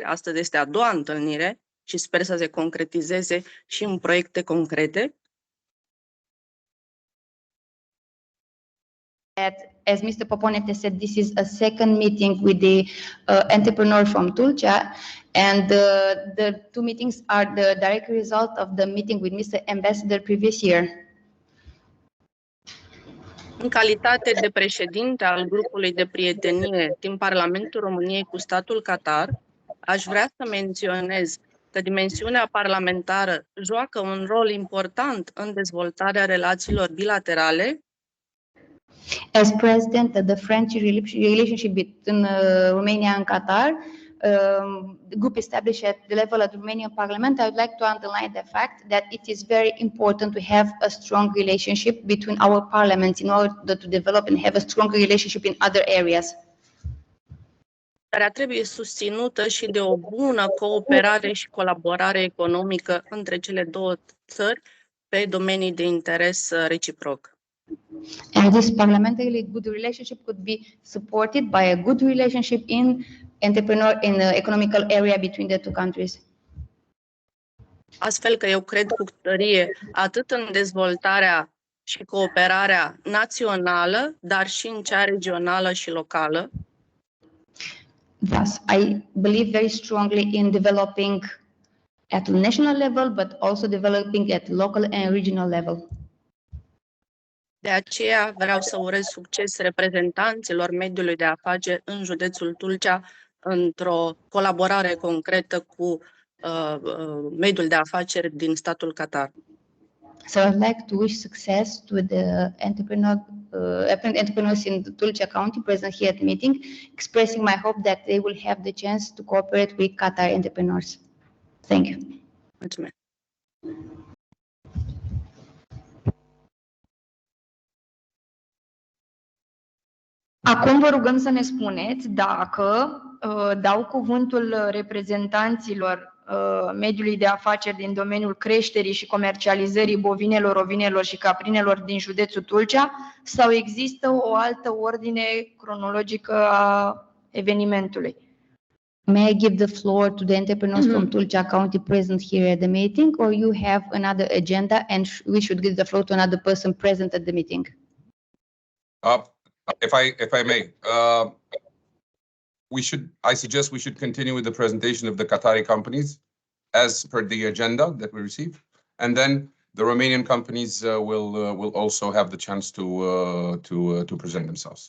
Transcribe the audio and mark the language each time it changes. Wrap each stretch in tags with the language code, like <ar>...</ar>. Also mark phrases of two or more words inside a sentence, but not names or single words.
<ro>Astăzi este a doua întâlnire și sper să se concretizeze și în proiecte concrete.</ro> <en>As Mr. Poponete said, this is a second meeting with the entrepreneur from Tulcea, and the two meetings are the direct result of the meeting with Mr. Ambassador previous year.</en> <ro>În calitate de președinte al grupului de prietenie din Parlamentul României cu statul Qatar, aș vrea să menționez că dimensiunea parlamentară joacă un rol important în dezvoltarea relațiilor bilaterale.</ro> <en>As president of the French relationship between Romania and Qatar, the group established at the level of the Romanian Parliament, I would like to underline the fact that it is very important to have a strong relationship between our parliaments in order to develop and have a stronger relationship in other areas.</en> <ro>Care trebuie susținută și de o bună cooperare și colaborare economică între cele două țări pe domenii de interes reciproc.</ro> <en>And this parliamentary good relationship could be supported by a good relationship in the economical area between the two countries.</en> <ro>Astfel că eu cred cu tărie atât în dezvoltarea și cooperarea națională, dar și în cea regională și locală.</ro> <en>Thus, I believe very strongly in developing at the national level, but also developing at local and regional level.</en> <ro>De aceea vreau să urez succes reprezentanților mediului de afaceri în județul Tulcea într-o colaborare concretă cu mediul de afaceri din statul Qatar.</ro> <en>So I'd like to wish success to the entrepreneurs in Tulcea County present here at the meeting, expressing my hope that they will have the chance to cooperate with Qatar entrepreneurs. Thank you.</en> <ro>Mulțumesc. Acum vă rugăm să ne spuneți dacă dau cuvântul reprezentanților mediului de afaceri din domeniul creșterii și comercializării bovinelor, ovinelor și caprinelor din județul Tulcea sau există o altă ordine cronologică a evenimentului.</ro> <en>May I give the floor to the entrepreneurs from Tulcea County present here at the meeting, or you have another agenda and we should give the floor to another person present at the meeting? If I may, I suggest we should continue with the presentation of the Qatari companies as per the agenda that we received, and then the Romanian companies will also have the chance to present themselves.</en>